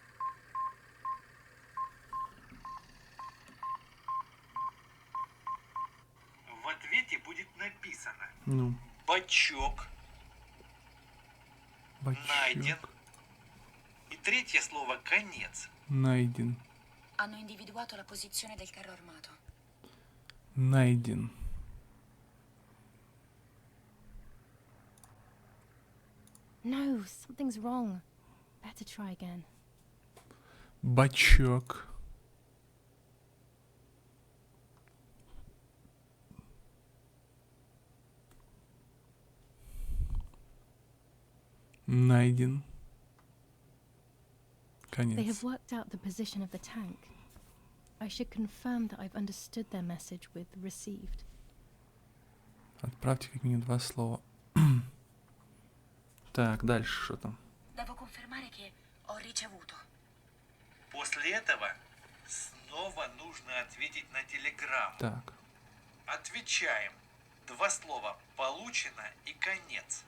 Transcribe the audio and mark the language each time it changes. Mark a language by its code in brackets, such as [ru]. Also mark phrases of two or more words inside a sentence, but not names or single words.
[ru] В ответе будет написано Ну. бачок. Найден. И третье слово конец. Найден. [it] Hanno individuato la posizione del carro armato. [ru] Найден. [en] No, something's wrong. Better try again. [ru] Бачок. Найден. Конец. [en] They have worked out the position of the tank. I should confirm that I've understood their message with received. [ru] Отправьте как минимум 2 слова. Так, дальше что там? [it] Devo confermare che ho ricevuto. [ru] После этого снова нужно ответить на телеграмму. Так. Отвечаем. 2 слова получено и конец.